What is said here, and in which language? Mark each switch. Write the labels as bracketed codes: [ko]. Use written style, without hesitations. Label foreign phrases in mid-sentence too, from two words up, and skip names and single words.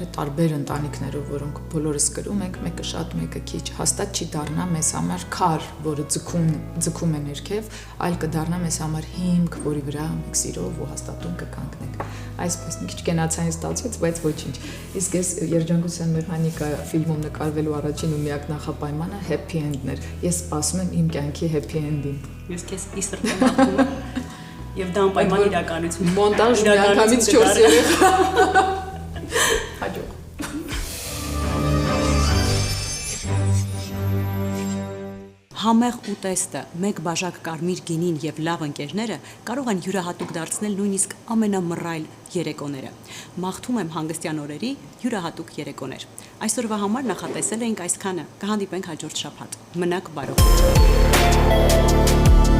[hy] տարբեր ընտանիքներով, որոնք բոլորս կրում ենք, մեկը շատ, մեկը քիչ, հաստատ չի դառնա մեզ համար քար, որը ձգում է ներքև, այլ կդառնա մեզ համար հիմք, որի վրա մենք սիրով ու հաստատուն կկանգնենք։ Այսպես մի քիչ կենացային ստացվեց, բայց ոչինչ։ Իսկ ես երջանկության մեխանիկա ֆիլմում նկարվելու առաջին ու միակ նախապայմանը [en] happy end- [hy] ն էր։ Ես սպասում եմ իմ կյանքի [en] happy end- [hy] ին։ Ես քեզ իսրտ եմ աղում եմ եւ դա անպայման իրականություն։ Մոնտաժ միանգամից 4 երեխա։ Հաջող։ Համեղ ուտեստը, մեկ բաժակ կարմիր գինին եւ լավ ընկերները կարող են յուրահատուկ դարձնել նույնիսկ ամենամռայլ երեկոները։ Մաղթում եմ հանգստյան օրերի յուրահատուկ երեկոներ։ Այսօրվա համար նախատեսել էինք այսքանը։ Կհանդիպենք հաջորդ շաբաթ։ Մնաք բարով։